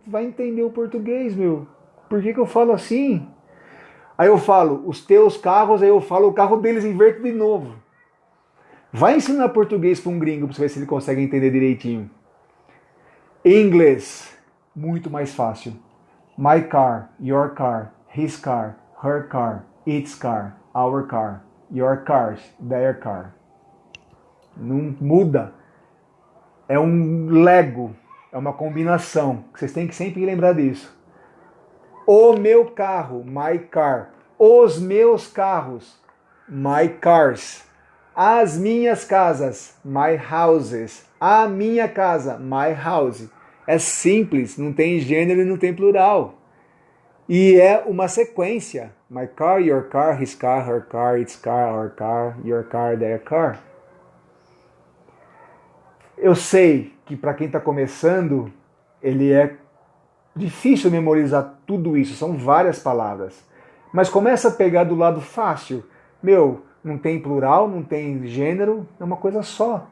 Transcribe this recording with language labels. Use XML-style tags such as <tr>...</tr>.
<pt>Vai entender o português, meu. Por que eu falo assim? Aí eu falo os teus carros, aí eu falo o carro deles, inverto de novo. Vai ensinar português para um gringo para ver se ele consegue entender direitinho. Inglês, muito mais fácil.</pt> <en>My car, your car, his car, her car, its car, our car, your cars, their car.</en> <pt>Não muda. É um Lego, é uma combinação. Vocês têm que sempre lembrar disso. O meu carro,</pt> <en>my car.</en> <pt>Os meus carros,</pt> <en>my cars.</en> <pt>As minhas casas,</pt> <en>my houses.</en> <pt>A minha casa,</pt> <en>my house.</en> <pt>É simples, não tem gênero e não tem plural. E é uma sequência.</pt> <en>My car, your car, his car, her car, its car, our car, your car, their car.</en> <pt>Eu sei que para quem está começando, ele é difícil memorizar tudo isso, são várias palavras. Mas começa a pegar do lado fácil. Meu, não tem plural, não tem gênero, é uma coisa só.</pt>